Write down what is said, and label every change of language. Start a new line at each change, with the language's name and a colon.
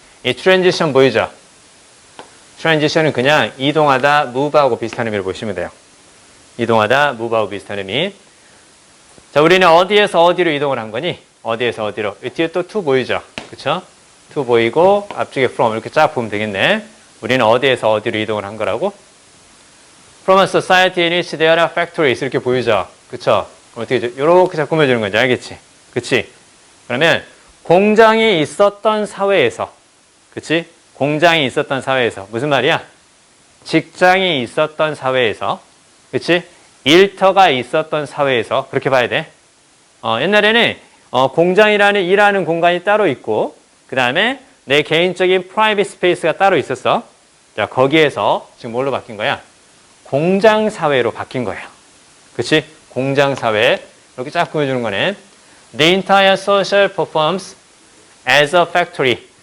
Korean: 이 트랜지션 보이죠? 트랜지션은 그냥 이동하다, move하고 비슷한 의미를 보시면 돼요. 이동하다, move하고 비슷한 의미. 자, 우리는 어디에서 어디로 이동을 한 거니? 어디에서 어디로? 이 뒤에 또 to 보이죠? 그쵸? to 보이고 앞쪽에 from 이렇게 쫙 보면 되겠네. 우리는 어디에서 어디로 이동을 한 거라고?
English: From a society in which there are factories 이렇게 보이죠?
Korean: 그쵸? 어떻게 이렇게 자꾸 꾸며주는 건지 알겠지? 그치? 그러면 공장이 있었던 사회에서, 그치? 공장이 있었던 사회에서 무슨 말이야? 직장이 있었던 사회에서, 그치? 일터가 있었던 사회에서 그렇게 봐야 돼. 옛날에는 공장이라는 일하는 공간이 따로 있고 그 다음에 내 개인적인 프라이빗 스페이스가 따로 있었어. 자, 거기에서 지금 뭘로 바뀐 거야? 공장 사회로 바뀐 거예요. 그치? 공장 사회 이렇게 쫙 보여주는 거네.
English: The entire social performs as a factory.